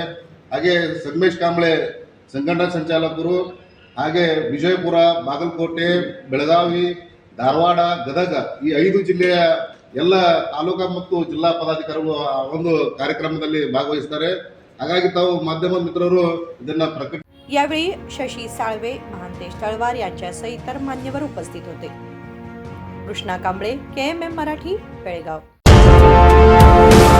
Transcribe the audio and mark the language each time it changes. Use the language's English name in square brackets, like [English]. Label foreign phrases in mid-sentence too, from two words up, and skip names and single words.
[Kannada] ಹಾಗೆ ಸಂಗಮೇಶ್ ಕಾಂಬ್ಳೆ ಸಂಘಟನಾ ಸಂಚಾಲಕರು, ಹಾಗೆ ವಿಜಯಪುರ, ಬಾಗಲಕೋಟೆ, ಬೆಳಗಾವಿ, ಧಾರವಾಡ, ಗದಗ ಈ 5 ಜಿಲ್ಲೆಯ ಎಲ್ಲ ತಾಲೂಕಾ ಮತ್ತು ಜಿಲ್ಲಾ पदाधिकारिಗಳು ಒಂದು ಕಾರ್ಯಕ್ರಮದಲ್ಲಿ ಭಾಗವಹಿಸ್ತಾರೆ। ಹಾಗಾಗಿ ತಾವು ಮಾಧ್ಯಮ ಮಿತ್ರರು ಇದನ್ನ ಪ್ರಕಟ [Marathi] यावेळी शशी साळवे, महांतेश तळवार यांच्यासह इतर मान्यवर उपस्थित होते। कृष्णा कांबळे, KMM मराठी, बेळगाव।